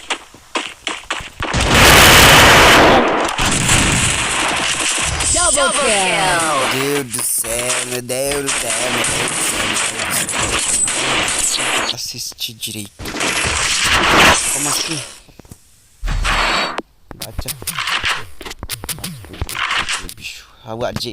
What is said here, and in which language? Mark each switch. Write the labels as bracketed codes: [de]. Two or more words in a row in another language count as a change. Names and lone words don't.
[en] Double kill. [pt] Meu Deus do céu, meu Deus do céu, meu Deus do céu. Assistir direito. Como assim? Baca. Bicho. Hawa aja.